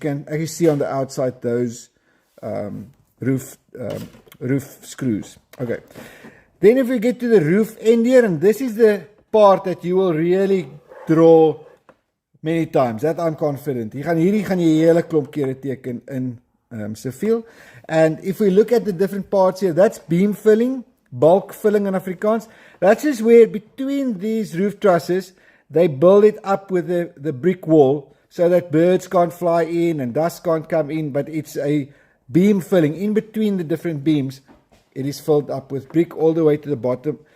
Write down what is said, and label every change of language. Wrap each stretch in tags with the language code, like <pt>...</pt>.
<en>You can actually see on the outside those roof screws. Okay, then if we get to the roof end here, and this is the part that you will really draw many times, that I'm confident.</en> <af>Hierdie gaan jy hele klomp kere teken in siviel.</af> <en>And if we look at the different parts here, that's beam filling, bulk filling in Afrikaans. That's just where between these roof trusses, they build it up with the brick wall so that birds can't fly in and dust can't come in, but it's a beam filling. In between the different beams, it is filled up with brick all the way to the bottom.</en>